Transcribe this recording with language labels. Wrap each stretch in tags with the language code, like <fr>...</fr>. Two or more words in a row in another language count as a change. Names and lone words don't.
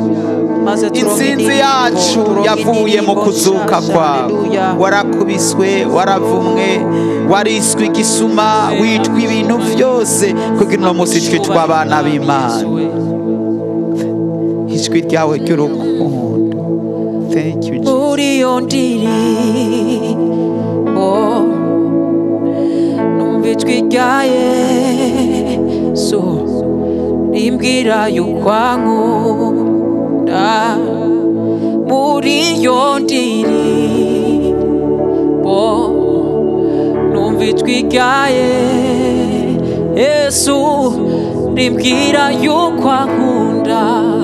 <rn>Intsinzi yacu yavuye mu kuzuka kwawe. Warakubiswe, waravumwe, wariswe igisuma, witwa ibintu byose kugira uno munsi twitwa abana b'Imana. Ijwi ryawe ry'urukundo.</rn> <en>Thank you, Jesus.</en> <rn>Numva ijwi rya Yesu rimbwira yuko ankunda. Muri iyo ndirimbo numva ijwi rya Yesu rimbwira yuko ankunda.</rn>